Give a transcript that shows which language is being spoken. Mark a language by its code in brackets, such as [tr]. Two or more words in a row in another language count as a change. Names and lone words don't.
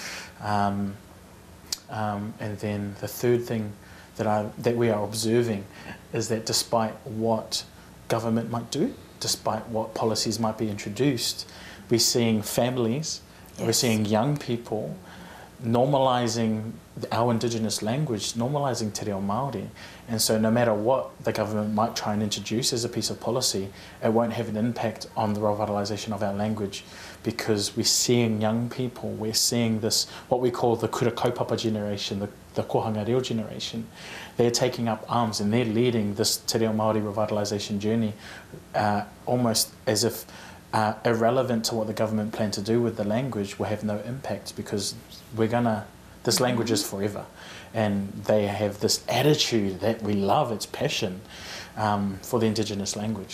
[en] And then the third thing that we are observing is that despite what government might do, despite what policies might be introduced, we're seeing families, we're seeing young people normalizing our indigenous language, normalizing Te Reo Māori. And so no matter what the government might try and introduce as a piece of policy, it won't have an impact on the revitalisation of our language, because we're seeing young people, we're seeing this, what we call the [mi] kura kaupapa [en] generation, the [mi] kohanga reo [en] generation. They're taking up arms and they're leading this Te Reo Māori revitalisation journey almost as if irrelevant to what the government planned to do with the language will have no impact, because this language is forever. And they have this attitude that we love, its passion for the indigenous language.